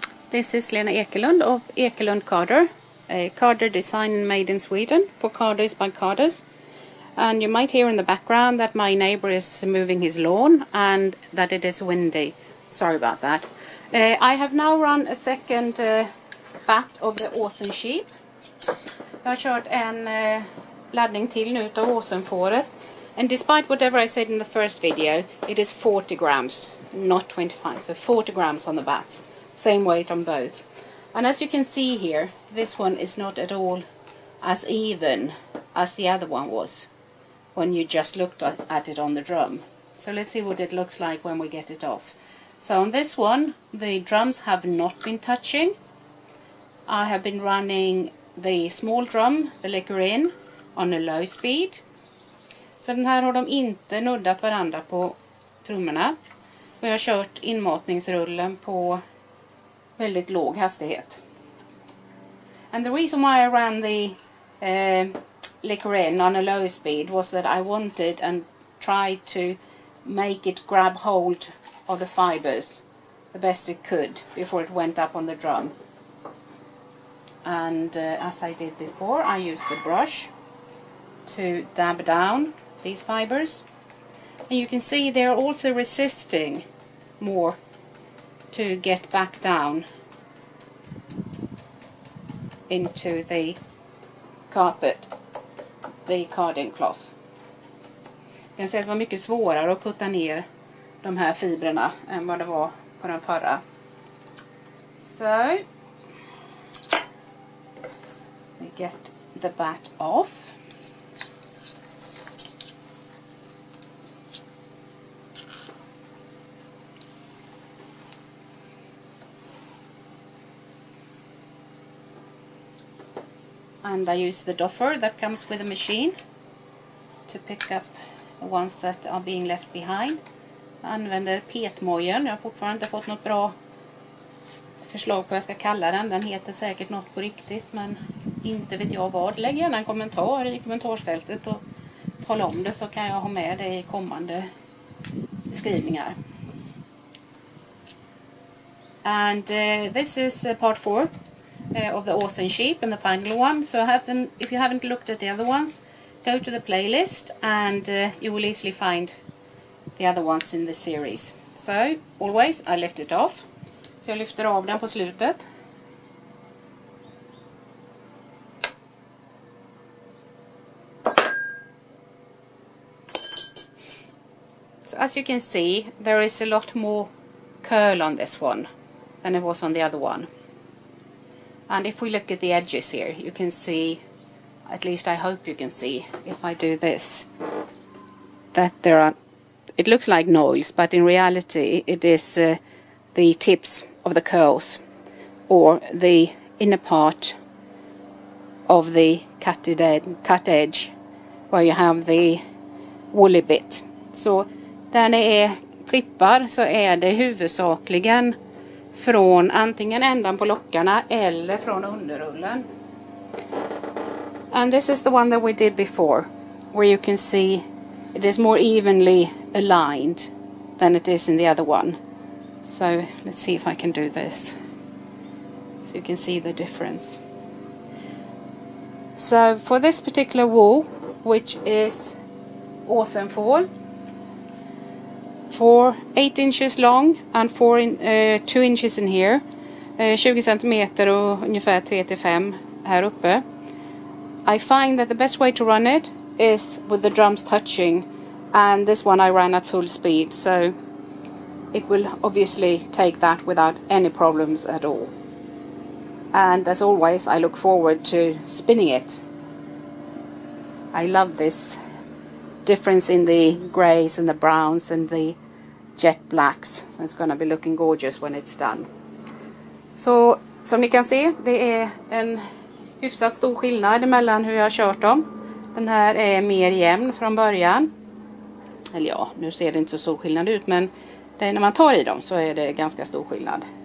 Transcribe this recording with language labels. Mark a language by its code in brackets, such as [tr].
[en] This is Lena Ekelund of Ekelund Carder, a Carder design and made in Sweden for Carders by Carders. And you might hear in the background that my neighbor is moving his lawn and that it is windy. Sorry about that. I have now run a second bat of the Åsen-sheep. [sv] Jag har kört en laddning till nu utav Åsen-fåret. [en] And despite whatever I said in the first video, it is 40 grams, not 25. So 40 grams on the bats. Same weight on both. And as you can see here, this one is not at all as even as the other one was when you just looked at it on the drum. So let's see what it looks like when we get it off. So on this one, the drums have not been touching. I have been running the small drum, the Ekelund, on a low speed. [sv] Så den här har de inte nuddat varandra på trummorna. Och jag har kört inmatningsrullen på väldigt låg hastighet. [en] And the reason why I ran the Ekelund on a low speed was that I wanted and tried to make it grab hold of the fibers the best it could before it went up on the drum. And as I did before, I used the brush to dab down these fibers. And you can see they're also resisting more to get back down into the carpet, the carding cloth. [sv] Jag kan säga att det var mycket svårare att putta ner de här fibrerna än vad det var på den förra. [en] So we get the bat off. And I use the doffer that comes with the machine to pick up the ones that are being left behind. [sv] Jag använder petmojen. Jag har fortfarande inte fått något bra förslag på vad jag ska kalla den. Den heter säkert något på riktigt, men inte vet jag vad. Lägg gärna en kommentar i kommentarsfältet och tala om det, så kan jag ha med det i kommande beskrivningar. [en] And this is part 4. Of the Åsen-sheep and the final one. So if you haven't looked at the other ones, go to the playlist and you will easily find the other ones in the series. So always I lift it off. [sv] Så jag lyfter av den på slutet. [en] So as you can see, there is a lot more curl on this one than it was on the other one. And if we look at the edges here, you can see, at least I hope you can see, if I do this, that there are, it looks like noils, but in reality it is the tips of the curls, or the inner part of the cut edge, where you have the woolly bit. [sv] Så där det är prippar så är det huvudsakligen från antingen ändan på lockarna eller från underrullen. [en] And this is the one that we did before, where you can see it is more evenly aligned than it is in the other one. So let's see if I can do this, so you can see the difference. So for this particular wool, which is Åsen-wool, for 8 inches long and 2 inches in here, [sv] 20 centimeter och ungefär 3-5 här uppe. [en] I find that the best way to run it is with the drums touching, and this one I ran at full speed, so it will obviously take that without any problems at all. And as always, I look forward to spinning it. I love this difference in the greys and the browns and the jet blacks, so it's gonna be looking gorgeous when it's done. [sv] Så som ni kan se, det är en hyfsat stor skillnad mellan hur jag har kört dem. Den här är mer jämn från början. Eller ja, nu ser det inte så stor skillnad ut, men när man tar i dem så är det ganska stor skillnad.